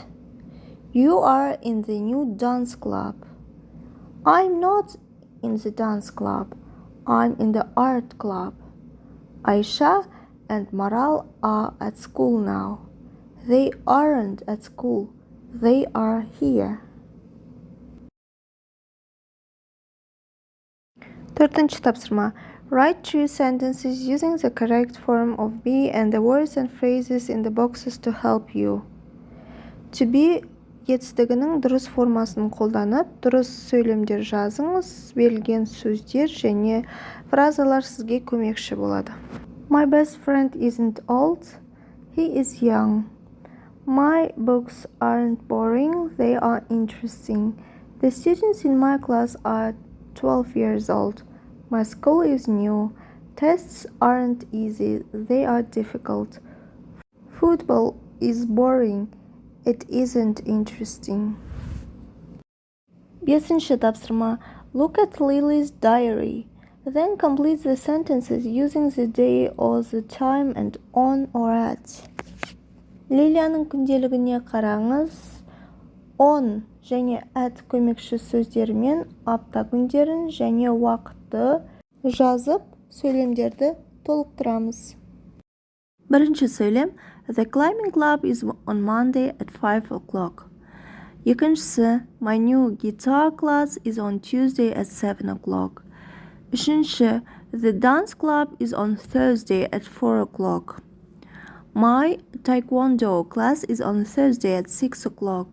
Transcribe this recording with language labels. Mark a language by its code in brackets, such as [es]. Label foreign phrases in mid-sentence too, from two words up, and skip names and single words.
[en] You are in the new dance club. I'm not in the dance club. I'm in the art club. Aisha and Maral are at school now. They aren't at school. They are here. [kk] Төртінші тапсырма. [en] Write true sentences using the correct form of be and the words and phrases in the boxes to help you. To be [kk] етістігінің дұрыс формасын қолданып, дұрыс сөйлемдер жазыңыз, берілген сөздер және фразалар сізге көмекші болады. [en] My best friend isn't old. He is young. My books aren't boring. They are interesting. The students in my class are 12 years old. My school is new. Tests aren't easy. They are difficult. Football is boring. It isn't interesting. [kk] Бесінші тапсырма. [en] Look at Lily's diary. Then complete the sentences using the day or the time and on or at. [kk] Лилияның күнделігіне қараңыз. On және at көмекші сөздермен апта күндерін және уақытты жазып, сөйлемдерді толықтырамыз. Бірінші сөйлем. [en] The climbing club is on Monday at 5 o'clock. [kk] Екіншісі. [en] My new guitar class is on Tuesday at 7 o'clock. [kk] Үшінші. [en] The dance club is on Thursday at 4 o'clock. My taekwondo class is on Thursday at 6 o'clock.